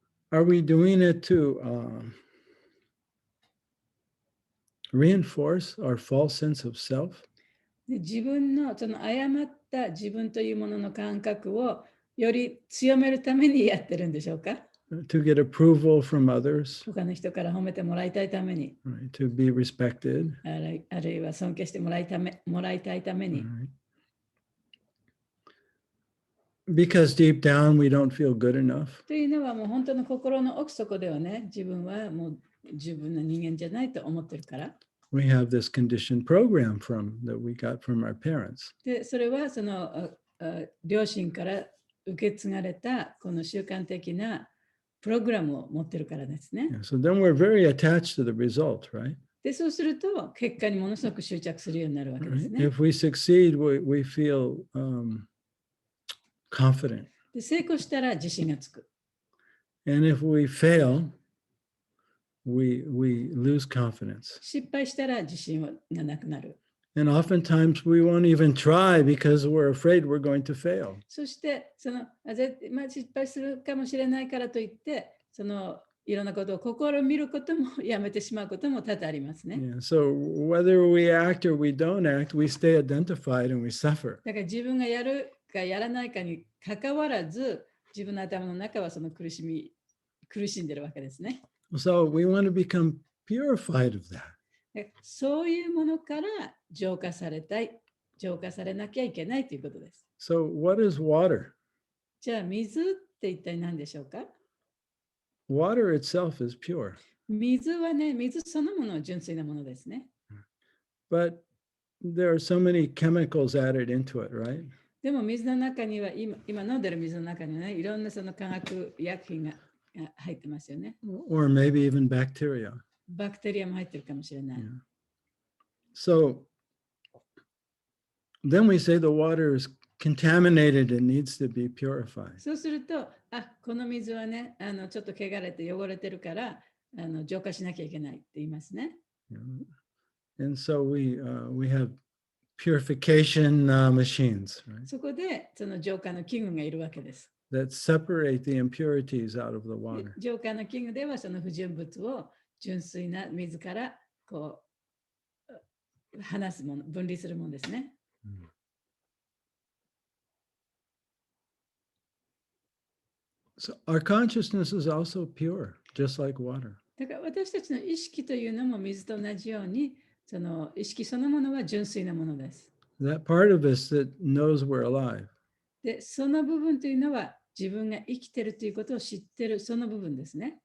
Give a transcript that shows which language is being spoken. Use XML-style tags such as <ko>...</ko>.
<en>Are we doing it to reinforce our false sense of self?</en> <ja>で自分のその誤った自分というものの感覚をより強めるためにやってるんでしょうか。</ja> <en>To get approval from others,</en> <ja>他の人から褒めてもらいたいために、</ja> <en>right? To be respected.</en> <ja>あるいは尊敬してもらいたいために、</ja> <en>Right? Because deep down we don't feel good enough.</en> <ja>というのはもう本当の心の奥底ではね、自分はもう十分な人間じゃないと思ってるから。</ja> <en>We have this conditioned program that we got from our parents.</en> <ja>で、それはその両親から受け継がれたこの習慣的なプログラムを持ってるからですね。</ja> <en>Yeah, so then we're very attached to the result, right?</en> <ja>で、そうすると結果にものすごく執着するようになるわけですね。</ja> <en>If we succeed, we feel confident.</en> <ja>で、成功したら自信がつく。</ja> <en>And if we fail, we lose confidence.</en> <ja>失敗したら自信がなくなる。</ja> <en>And oftentimes we won't even try because we're afraid we're going to fail.</en> <ja>そして失敗するかもしれないからといっていろんなことを試みることもやめてしまうことも多々ありますね。</ja> <en>Yeah, so whether we act or we don't act, we stay identified and we suffer.</en> <ja>だから自分がやるかやらないかにかかわらず自分の頭の中はその苦しんでるわけですね。</ja> <en>So we want to become purified of that.</en> <ja>そういうものから浄化されなきゃいけないということです。</ja> <en>So what is water?</en> <ja>じゃあ水って一体何でしょうか？</ja> <en>Water itself is pure.</en> <ja>水はね、水そのものは純粋なものですね。</ja> <en>But there are so many chemicals added into it, right?</en> <ja>でも水の中には今飲んでる水の中にはね、いろんなその化学薬品が入ってますよね。</ja> <en>Or maybe even bacteria.</en> <ja>バクテリアも入ってるかもしれない。</ja> <en>Yeah. So then we say the water is contaminated and needs to be purified.</en> <ja>そうすると、この水はね、ちょっと汚れて汚れてるから浄化しなきゃいけないって言いますね。</ja> <en>Yeah. And so we have purification machines, right?</en> <ja>そこでその浄化の器具がいるわけです。</ja> <en>That separate the impurities out of the water.</en> <ja>浄化の器具ではその不純物を純粋な水からこう離すもの、分離するものですね。</ja> <en>So our consciousness is also pure, just like water.</en> <ja>だから私たちの意識というのも水と同じように、その意識そのものは純粋なものです。</ja> <en>That part of us that knows we're alive.</en> <ja>で、その部分というのは自分が生きているということを知っているその部分ですね。</ja>